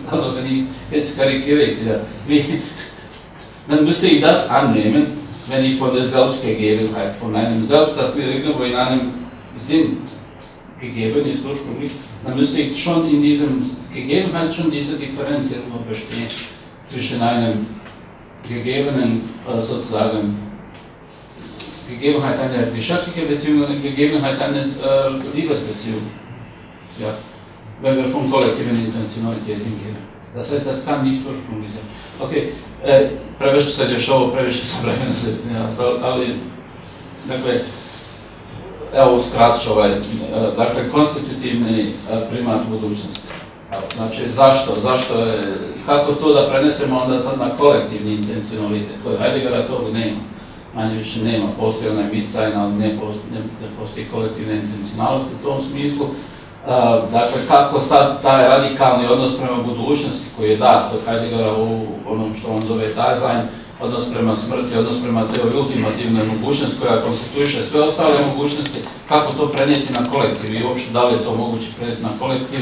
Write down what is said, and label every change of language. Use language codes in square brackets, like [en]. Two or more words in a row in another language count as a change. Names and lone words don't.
[de] Also wenn ich jetzt karikiere, dann müsste ich das annehmen, wenn ich von der Selbstgegebenheit, von einem Selbst, das mir irgendwo in einem Sinn gegeben ist ursprünglich, dann müsste ich schon in diesem Gegebenheit schon diese Differenz irgendwo bestehen zwischen einem gegebenen, sozusagen, Gegebenheit einer geschäftlichen Beziehung und Gegebenheit einer Liebesbeziehung. Ja, wenn wir von kollektiven Intentionalität hingehen. Das heißt, das kann nicht ursprünglich sein. [bs] Okay, previše se dešava, previše sam vremena se, ali, dakle, evo uskratit ću dakle, konstitutivni primat budućnosti. Znači, zašto je, kako to da prenesemo onda na kolektivni intencionalitet, koji Heideggera tog nema, manje više nema, postoji onaj [de] mit sein, [bs] ali ne postoji kolektivna intencionalnost u tom smislu. Dakle, kako sad taj radikalni odnos prema budućnosti koji je dat kod Heideggera u onom što on zove Dasein, odnos prema smrti, odnos prema toj ultimativnoj mogućnosti koja konstituiše sve ostale mogućnosti, kako to prenijeti na kolektiv i uopšte da li je to moguće prenijeti na kolektiv.